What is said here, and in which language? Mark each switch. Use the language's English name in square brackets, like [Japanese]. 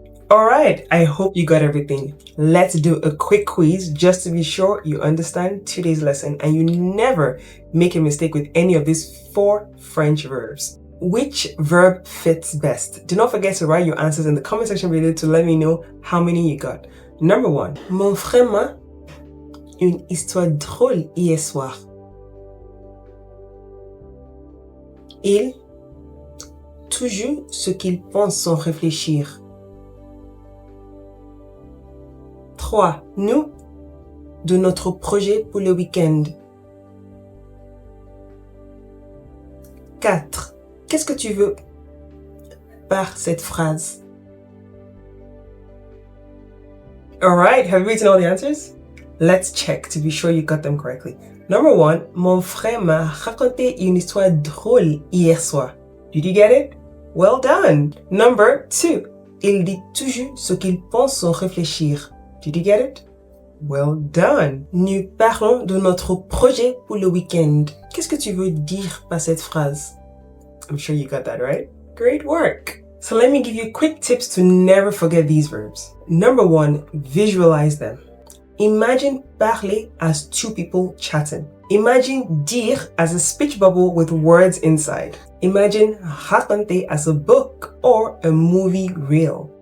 [English] Alright, I hope you got everything. Let's do a quick quiz just to be sure you understand today's lesson and you never make a mistake with any of these four French verbs. Which verb fits best? Do not forget to write your answers in the comment section below to let me know how many you got. Number one, [French] mon frère m'a une histoire drôle hier soir. Il toujours ce qu'il pense sans réfléchir. 3. Nous, de notre projet pour le week-end. 4. Qu'est-ce que tu veux par cette phrase? [English] Alright, have you written all the answers? Let's check to be sure you got them correctly. [French] Number 1, mon frère m'a raconté une histoire drôle hier soir. [English] Did you get it? Well done. [French] Number 2, il dit toujours ce qu'il pense sans réfléchir. [English] Did you get it? Well done. [French] Nous parlons de notre projet pour le week-end. Qu'est-ce que tu veux dire par cette phrase? [English] I'm sure you got that right. Great work. So let me give you quick tips to never forget these verbs. Number 1, visualize them. Imagine parler as two people chatting. Imagine dire as a speech bubble with words inside. Imagine raconter as a book or a movie reel.